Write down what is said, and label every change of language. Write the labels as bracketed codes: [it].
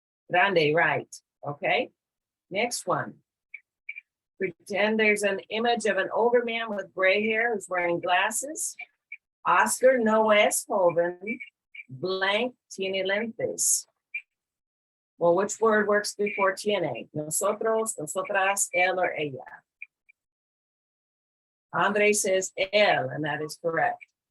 [en] Grande, right. Okay. Next one. Pretend there's an image of an older man with gray hair who's wearing glasses. [es] Oscar no es joven. Blank tiene lentes. [en] Well, which word works before tiene? [es] Nosotros, nosotras, él, or ella. [en] Andre says él, and that is correct.